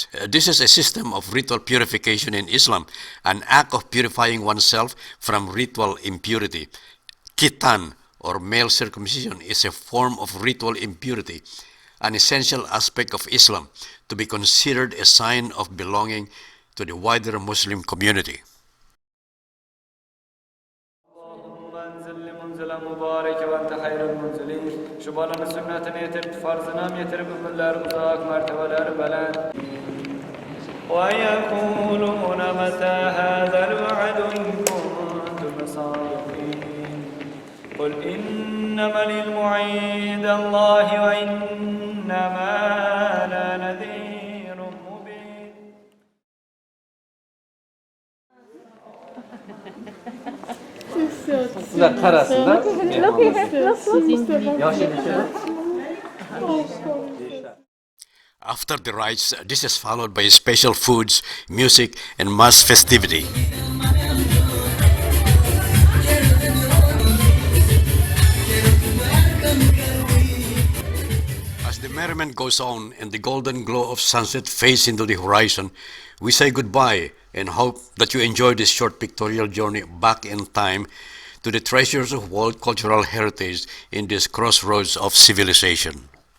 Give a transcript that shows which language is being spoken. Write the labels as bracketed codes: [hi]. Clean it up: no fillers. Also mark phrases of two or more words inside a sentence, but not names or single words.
[en] This is a system of ritual purification in Islam, an act of purifying oneself from ritual impurity. Khitan, or male circumcision, is a form of ritual impurity, an essential aspect of Islam, to be considered a sign of belonging to the wider Muslim community. [ar] ويقولون متى هذا الوعد إن كنتم صادقين قل إنما العلم عند الله وإنما أنا نذير مبين. [tr] Sıcak karasında. [en] After the rites, this is followed by special foods, music, and mass festivity. As the merriment goes on and the golden glow of sunset fades into the horizon, we say goodbye and hope that you enjoy this short pictorial journey back in time to the treasures of world cultural heritage in this crossroads of civilization.